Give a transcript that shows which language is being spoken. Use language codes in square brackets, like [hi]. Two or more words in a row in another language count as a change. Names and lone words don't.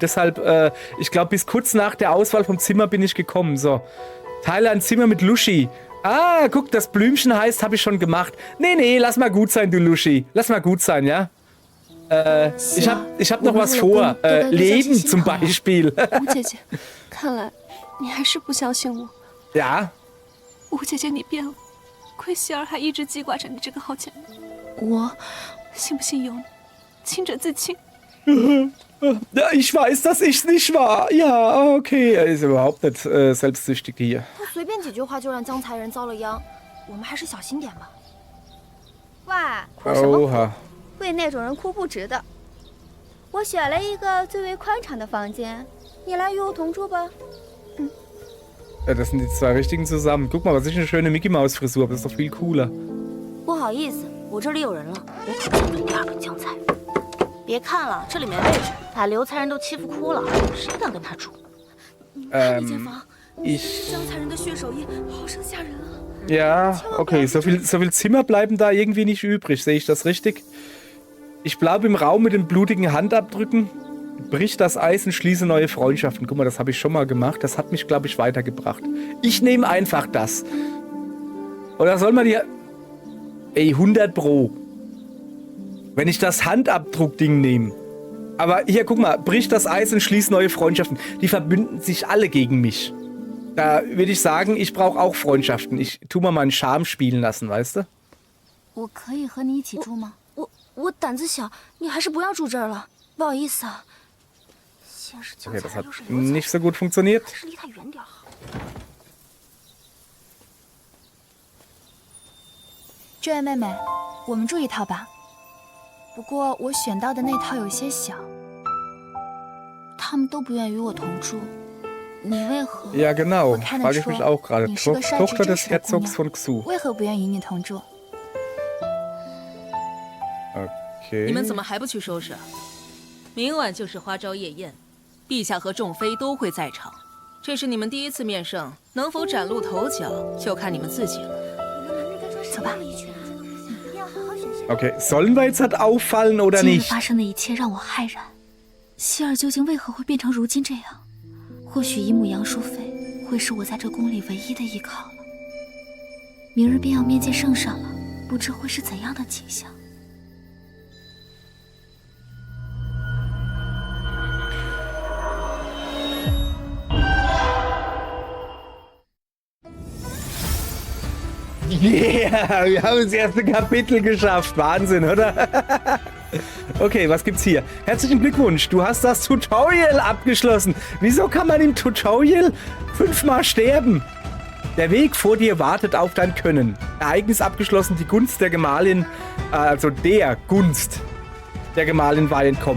[de] Deshalb, ich glaube, bis kurz nach der Auswahl vom Zimmer bin ich gekommen. So. Teile ein Zimmer mit Lushi. Ah, guck, das Blümchen heißt, habe ich schon gemacht. Nee, lass mal gut sein, du Lushi. Lass mal gut sein, ja? Ich hab noch was vor. Leben zum Beispiel. [zh] 吴姐姐，看来你还是不相信我。 [de] Ja? [zh] 吴姐姐，你变了，亏希儿还一直记挂着你这个好姐妹。我信不信由你，清者自清。 [de] Ja, ich weiß, dass ich's nicht war. Ja, okay. Er ist überhaupt nicht selbstsüchtig hier. [zh] 他随便几句话就让江才人遭了殃，我们还是小心点吧。喂，哭什么哭？ [de] Oha. [zh] 为那种人哭不值得。我选了一个最为宽敞的房间，你来与我同住吧。 [de] Ja, das sind die zwei richtigen zusammen. Guck mal, was ist eine schöne Mickey-Maus-Frisur, aber das ist doch viel cooler. [zh] 不好意思，我这里有人了，我可见了第二个江才人。别看了，这里没位置，把刘才人都欺负哭了，谁敢跟他住？那间房， [de] Ich... [zh] 江才人的血手印，好生吓人啊！ [de] Ja, okay, so viel Zimmer bleiben da irgendwie nicht übrig. Sehe ich das richtig? Ich bleibe im Raum mit den blutigen Handabdrücken, brich das Eis und schließe neue Freundschaften. Guck mal, das habe ich schon mal gemacht. Das hat mich, glaube ich, weitergebracht. Ich nehme einfach das. Oder soll man hier... Ey, 100 Pro. Wenn ich das Handabdruckding nehme. Aber hier, guck mal, brich das Eis und schließe neue Freundschaften. Die verbünden sich alle gegen mich. Da würde ich sagen, ich brauche auch Freundschaften. Ich tu mal meinen Charme spielen lassen, weißt du? [zh] 我可以和你一起住吗？我胆子小，你还是不要住这儿了，不好意思啊。先是江 [de] Okay, das [zh] 才， [de] hat [zh] 又是刘才， [de] nicht so gut funktioniert. [zh] 还是离他远点好。这位妹妹，我们住一套吧。不过我选到的那套有些小，他们都不愿与我同住。你为何？ [de] Ja, genau. [zh] 我看得 [de] Frage ich [zh] 出 [de] mich auch gerade. [zh] 你是个率直 [de] Tochter [zh] 真 [de] des [zh] 实的姑 [de] Herzogs [zh] 娘 [de] von Xu. [zh] 为何不愿与你同住？ [de] Okay. [zh] 你们怎么还不去收拾？明晚就是花朝夜宴，陛下和众妃都会在场。这是你们第一次面圣，能否崭露头角，就看你们自己了。走吧。 [de] Okay, sollen wir jetzt halt auffallen oder [zh] 今日 [de] nicht? [zh] 发生的一切让我骇然，希儿究竟为何会变成如今这样？或许姨母杨淑妃会是我在这宫里唯一的依靠了。明日便要面见圣上了，不知会是怎样的景象。 [de] Yeah, wir haben das erste Kapitel geschafft. Wahnsinn, oder? Okay, was gibt's hier? Herzlichen Glückwunsch, du hast das Tutorial abgeschlossen. Wieso kann man im Tutorial 5-mal sterben? Der Weg vor dir wartet auf dein Können. Ereignis abgeschlossen, die Gunst der Gemahlin, also der Gunst der Gemahlin war entkommen.